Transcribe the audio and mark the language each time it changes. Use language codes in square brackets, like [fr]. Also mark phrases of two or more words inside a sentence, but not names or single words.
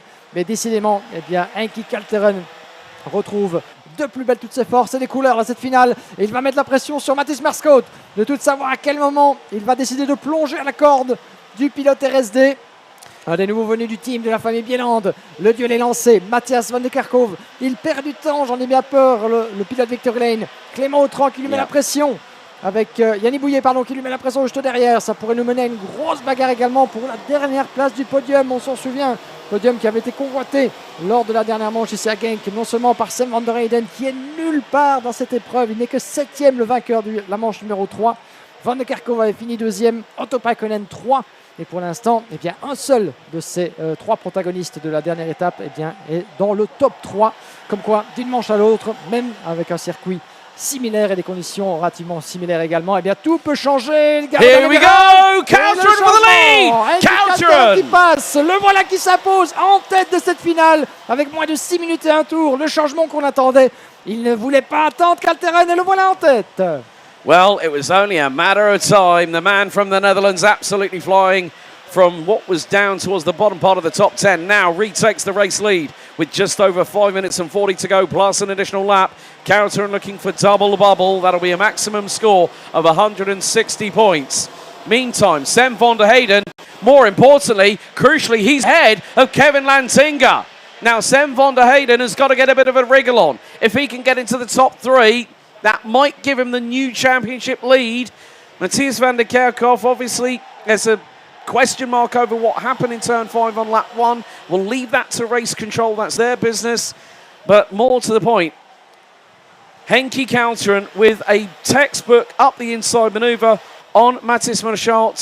[fr] Mais décidément, Henki Kalteren retrouve de plus belle toutes ses forces et des couleurs dans cette finale. Et il va mettre la pression sur Mathis Merskot de tout savoir à quel moment il va décider de plonger à la corde du pilote RSD. Un des nouveaux venus du team de la famille Bieland. Le duel est lancé. Matthias van der Kerkhoff, il perd du temps, j'en ai bien peur. Le pilote Victory Lane. Clément Autran qui lui met la pression. Avec Yanni Bouillet qui lui met la pression juste derrière. Ça pourrait nous mener à une grosse bagarre également pour la dernière place du podium. On s'en souvient. Podium qui avait été convoité lors de la dernière manche ici à Genk. Non seulement par Sam van der Heyden qui est nulle part dans cette épreuve. Il n'est que 7e, le vainqueur de la manche numéro 3. Van der Kerkhoff avait fini 2e. Otto Paikkonen 3. Et pour l'instant, un seul de ces 3 protagonistes de la dernière étape est dans le top 3. Comme quoi, d'une manche à l'autre, même avec un circuit similaire et des conditions relativement similaires également, tout peut changer. [en] Here we go! Kalteren for the lead! [fr] Kalteren qui passe, le voilà qui s'impose en tête de cette finale avec moins de 6 minutes et un tour. Le changement qu'on attendait, il ne voulait pas attendre Kalteren et le voilà en tête. [en] Well, it was only a matter of time. The man from the Netherlands absolutely flying from what was down towards the bottom part of the top 10. Now retakes the race lead with just over 5 minutes and 40 to go, plus an additional lap. Kalteren looking for double bubble. That'll be a maximum score of 160 points. Meantime, Sam van der Heyden, more importantly, crucially, he's ahead of Kevin Lantinga. Now, Sam van der Heyden has got to get a bit of a wriggle on. If he can get into the top 3, that might give him the new championship lead. Matthias van der Kerkhoff, obviously, there's a question mark over what happened in turn 5 on lap 1. We'll leave that to race control. That's their business. But more to the point, Henki Kalteren with a textbook up the inside manoeuvre on Mathis Merchant.